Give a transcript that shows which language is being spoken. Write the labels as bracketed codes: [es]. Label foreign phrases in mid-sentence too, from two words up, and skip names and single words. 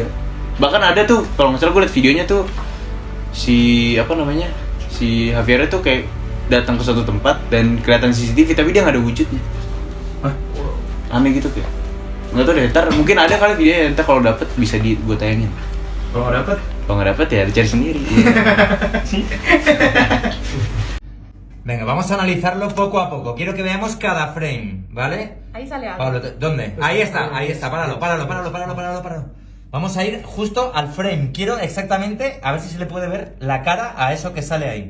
[id] Bahkan ada tuh, kalau nggak salah gue liat videonya tuh si Javier tuh kayak datang ke suatu tempat dan kelihatan CCTV tapi dia nggak ada wujudnya. Aneh gitu kayak. Nggak tahu deh, ntar mungkin ada kali videonya, ntar kalau dapet bisa gue tayangin. Kalau nggak dapet ya dicari sendiri. [es] Venga, vamos a analizarlo poco a poco. Quiero que veamos cada frame, ¿vale? Ahí sale algo. Pablo, ¿dónde? Ahí está. Páralo. Vamos a ir justo al frame. Quiero exactamente, a ver si se le puede ver la cara a eso que sale ahí.